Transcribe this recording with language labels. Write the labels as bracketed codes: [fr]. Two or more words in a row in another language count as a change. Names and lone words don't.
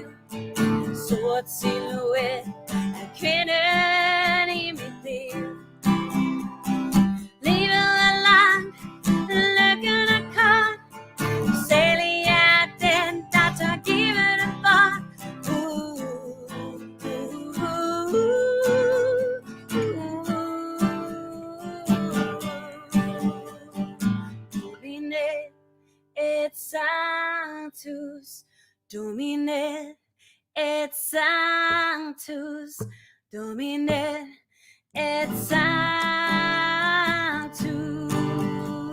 [da] Sort silhuet af kvinden i mit liv. Livet er langt, lykken er kort, selv jeg er den, der tør give det bort. [la] Et sanctus, Domine, et sanctus, Domine, et sanctus.